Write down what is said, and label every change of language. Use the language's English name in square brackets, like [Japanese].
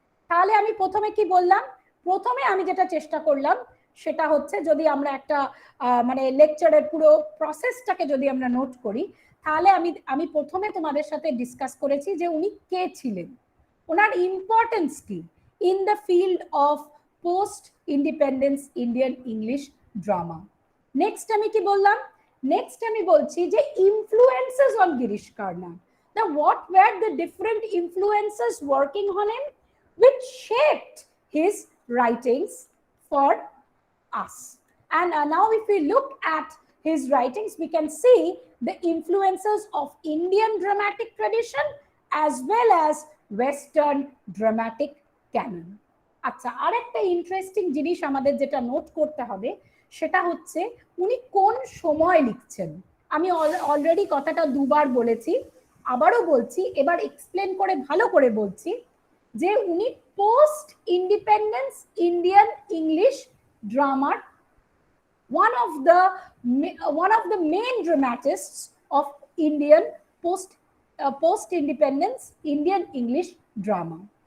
[Bangla] তাহলে আমি প্রথমে কি বললাম, প্রথমে আমি যেটা চেষ্টা করলাম সেটা হচ্ছে, যদি আমরা একটা মানে লেকচারের পুরো প্রসেসটাকে যদি আমরা নোট করি, তাহলে আমি প্রথমে তোমাদের সাথে ডিসকাস করেছি যে উনি কে ছিলেন, ওনার ইম্পর্টেন্স কি [English] In the field of post independence Indian English drama. [Bangla] Next আমি কি বললাম, নেক্সট আমি বলছি যে influences on Girish কার্নাড, [English] what were the different influences working on him which shaped his writings for us. And now if we look at his writings, we can see the influences of Indian dramatic tradition as well as Western dramatic canon. [Bangla] আচ্ছা, আরেকটা interesting জিনিস আমাদের যেটা note করতে হবে সেটা হচ্ছে উনি কোন সময় লিখছেন। আমি অলরেডি কথাটা দুবার বলেছি, আবারও বলছি, এবার এক্সপ্লেন করে ভালো করে বলছি যে উনি post independence Indian English drummer [English] one of the main dramatists of Indian post independence Indian English drama.